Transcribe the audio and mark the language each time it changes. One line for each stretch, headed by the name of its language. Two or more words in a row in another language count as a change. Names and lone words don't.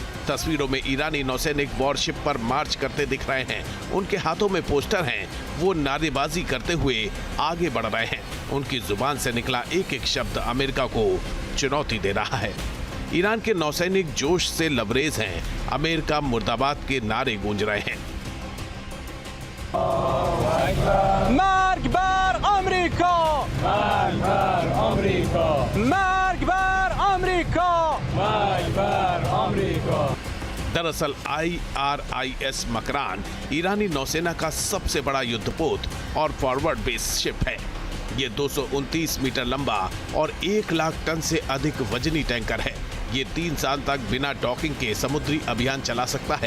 Hindi: तस्वीरों में ईरानी नौसैनिक वॉरशिप पर मार्च करते दिख रहे हैं। उनके हाथों में पोस्टर हैं। वो नारेबाजी करते हुए आगे बढ़ रहे हैं। उनकी जुबान से निकला एक एक शब्द अमेरिका को चुनौती दे रहा है। ईरान के नौसैनिक जोश से लबरेज हैं। अमेरिका मुर्दाबाद के नारे गूंज रहे हैं।
Persian: مرگ بر آمریکا مرگ بر آمریکا مرگ بر آمریکا مرگ بر آمریکا
Hindi: दरअसल IRIS मकरान ईरानी नौसेना का सबसे बड़ा युद्धपोत और
English: forward base ship
Hindi: है। ये 229 मीटर लंबा और 1 लाख टन से अधिक वजनी टैंकर है। ये 3 साल तक बिना डॉकिंग के समुद्री अभियान चला सकता है।